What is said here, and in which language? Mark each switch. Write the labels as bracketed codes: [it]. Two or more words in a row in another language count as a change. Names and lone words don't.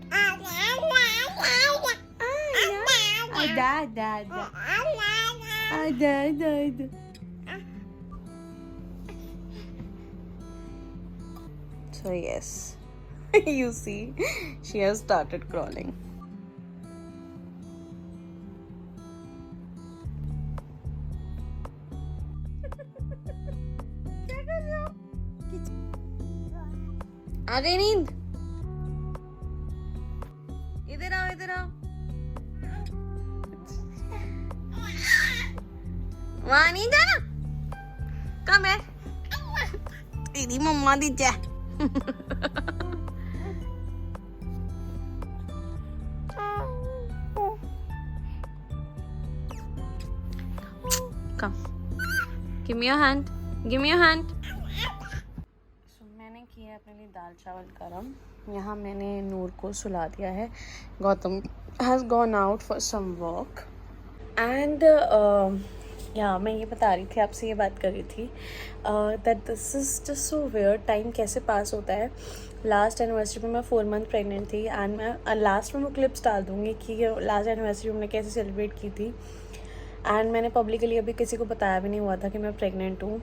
[en] Ada. So yes, you see, she has started crawling. [hi] आ गई नींद. इधर आओ. वहाँ नहीं जाना. [pa] कम है तेरी मम्मा दी जा. [en] Come. Give me your hand. [hi] So मैंने किया अपने लिए दाल चावल गरम. यहाँ मैंने नूर को सुला दिया है. [en] गौतम has gone out for some work. [hi] And मैं ये बता रही थी, आपसे ये बात कर रही थी [en] that this is just so weird. [hi] टाइम कैसे पास होता है. [en] last anniversary [hi] में मैं 4 [en] month pregnant [hi] थी. एंड मैं लास्ट में वो क्लिप्स डाल दूँगी कि [en] last anniversary [hi] हमने कैसे सेलिब्रेट की थी. एंड मैंने पब्लिकली अभी किसी को बताया भी नहीं हुआ था कि मैं प्रेग्नेंट हूँ.